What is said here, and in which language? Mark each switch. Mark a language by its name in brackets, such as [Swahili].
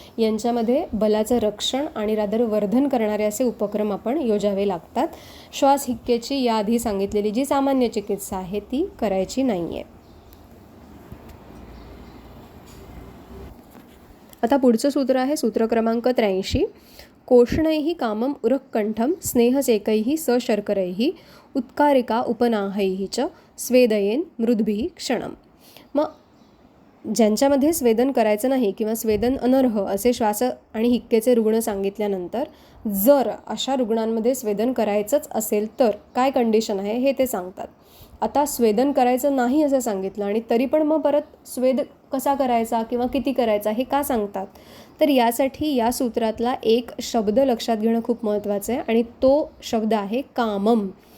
[Marathi] यांच्यामध्ये बलाचं रक्षण आणि रादर वर्धन करणारे असे उपक्रम आपण योजावे लागतात. श्वास हिक्केची याआधी सांगितलेली जी सामान्य चिकित्सा आहे ती करायची नाही आहे. आता पुढचं सूत्र आहे सूत्र क्रमांक 83. [Sanskrit] कोष्णैः कामम उरक्कंठम स्नेहसेकैः सशर्करैः उत्कारिका उपनाहैः च स्वेदयेन मृद्भिः क्षणम. [Marathi] मग ज्यांच्यामध्ये स्वेदन करायचं नाही किंवा स्वेदन अनर्ह असे श्वास आणि हिक्केचे रुग्ण सांगितल्यानंतर जर अशा रुग्णांमध्ये स्वेदन करायचंच असेल तर काय कंडिशन आहे हे ते सांगतात. आता स्वेदन करायचं नाही असं सांगितलं आणि तरी पण मग परत स्वेद कसा करायचा किंवा किती करायचा हे का सांगतात, तर यासाठी या सूत्रातला एक शब्द लक्षात घेणं खूप महत्त्वाचं आहे आणि तो शब्द आहे कामम.